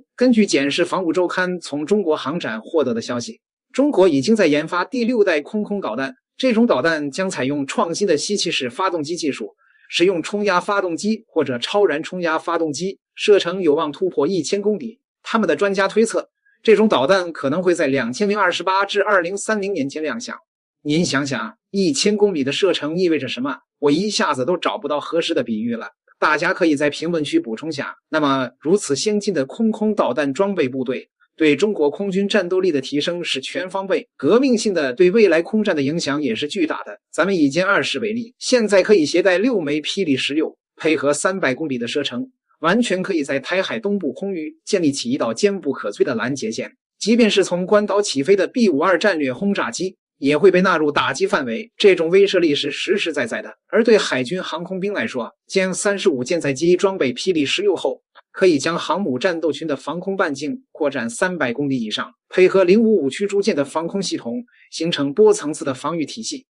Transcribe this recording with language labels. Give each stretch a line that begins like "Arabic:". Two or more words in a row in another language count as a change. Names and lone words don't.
Chinese: 根據《檢视防務週刊》從中国航展獲得的消息，中國已經在研發第6代空導彈，這種導彈將採用創新的吸气式發動机技術，使用冲压发動機或者超燃冲压发動機，射程有望突破1000公里。他們的專家推測，這種導彈可能會在2028至2030年間亮相。您想想，1000公里的射程意味着什麼？我一下子都找不到合適的比喻了。大家可以在評論區補充下。那麼，如此先進的空導彈裝備部隊，對中國空軍戰鬥力的提升是全方位、革命性的，對未來空戰的影響也是巨大的。咱們以歼20為例，現在可以攜帶6枚霹靂16，配合300公里的射程，完全可以在台海東部空域建立起一道堅不可摧的攔截線。即便是從關島起飛的 B-52戰略轟炸機，也會被納入打擊範圍。這種威懾力是實實在在的。而對海軍航空兵來說，殲35艦載機裝備霹靂16後，可以將航母戰鬥群的防空半徑擴展300公里以上，配合055驅逐艦的防空系統，形成多層次的防禦體系。